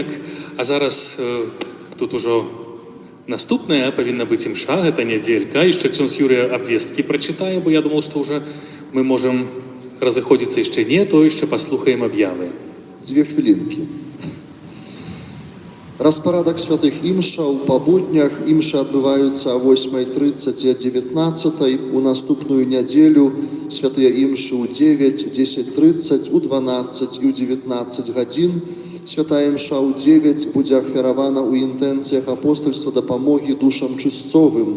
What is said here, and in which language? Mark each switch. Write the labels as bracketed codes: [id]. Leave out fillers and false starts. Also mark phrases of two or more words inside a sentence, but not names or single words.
[uk] А зараз тут уже наступная повинна бути імша, це неделька. І ще ксьонз Юрія обвестки прочитає, бо я думав, що вже ми можемо розходитися ще не, то ще послухаємо об'яви. 2 хвилинки. [be] Распарадак святых імшаў па буднях. Імшы адбываюцца о 8:30 і о 19:00. У наступную нядзелю святыя імшы ў 9, 10:30, у 12 і у 19 гадзін. Святая імша ў 9 будзе ахвяравана ў інтэнцыях апостальства дапамогі душам чысцовым.